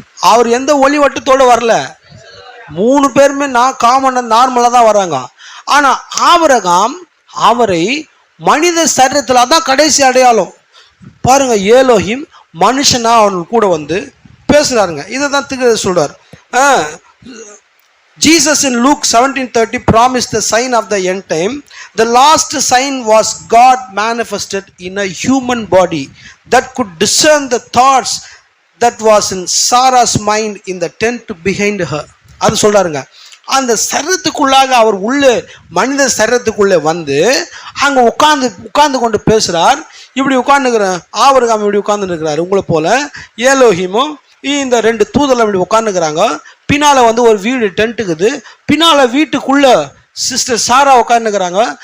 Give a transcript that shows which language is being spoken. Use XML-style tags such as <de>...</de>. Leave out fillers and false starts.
<ta>அவர் எந்த ஒளிவட்டத்தோடு வரல. 3 பேருமே நார்மலாக தான் வராங்க. ஆனால் ஆபிரகாம் அவரை மனித சரீரத்தில், அதான் கடைசி அடையாளம் பாருங்க. ஏலோகிம் மனுஷனா அவர்கள் கூட பேசுறாருங்க. இதை தான் திரு சொல்றார்.</ta> <en>Jesus in Luke 17:30 promised the sign of the end time. The last sign was God manifested in a human body that could discern the thoughts that was in Sarah's mind in the tent behind her.</en> <ta>அது சொல்றாருங்க. அந்த சரீரத்துக்குள்ளாக அவர் உள்ளே மனித சரீரத்துக்குள்ளே அங்கே உட்கார்ந்து கொண்டு பேசுகிறார். இப்படி உட்காந்துக்கிறேன், ஆபிரகாம் இப்படி உட்கார்ந்து இருக்கிறார் உங்களை போல. ஏலோகிமும் இந்த 2 தூதர்கள் இப்படி உட்காந்துக்கிறாங்க. பின்னால் ஒரு வீடு டென்ட்டுக்குது. பின்னால் வீட்டுக்குள்ள சிஸ்டர் சாரா உட்காந்துக்கிறாங்க.</ta>